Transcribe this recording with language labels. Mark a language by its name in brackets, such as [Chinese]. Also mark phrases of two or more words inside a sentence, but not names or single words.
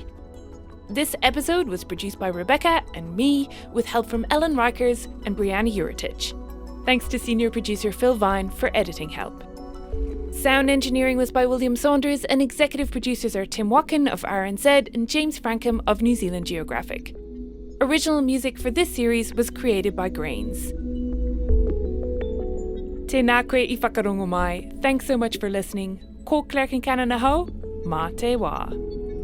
[English] This episode was produced by Rebekah and me, with help from Ellen Rikers and Brianna Uritich. Thanks to senior producer Phil Vine for editing help. Sound engineering was by William Saunders, and executive producers are Tim Watkin of RNZ and James Frankham of New Zealand Geographic. Original music for this series was created by Grains. [Māori] Tēnā koe I whakarongo mai. [English] Thanks so much for listening. [Māori] Ko Claire Kincannon ahau, mā te wā.